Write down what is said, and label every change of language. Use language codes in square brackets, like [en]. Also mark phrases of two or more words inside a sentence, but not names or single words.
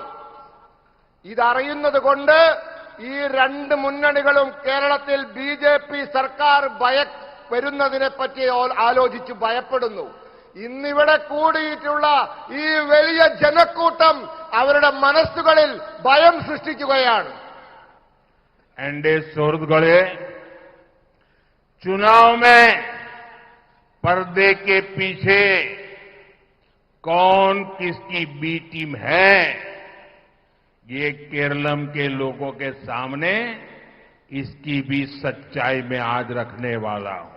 [ml] ഇതറിയുന്നത് കൊണ്ട് ഈ രണ്ട് മുന്നണികളും കേരളത്തിൽ BJP സർക്കാർ വരുന്നതിനെപ്പറ്റി ആലോചിച്ച് ഭയപ്പെടുന്നു. ഇന്നിവിടെ കൂടിയിട്ടുള്ള ഈ വലിയ ജനക്കൂട്ടം അവരുടെ മനസ്സുകളിൽ ഭയം സൃഷ്ടിക്കുകയാണ്. [hi] एनडीए सुहृदगढ़े चुनाव में पर्दे के पीछे कौन किसकी बी टीम है, ये केरलम के लोगों के सामने इसकी भी सच्चाई में आज रखने वाला हूं.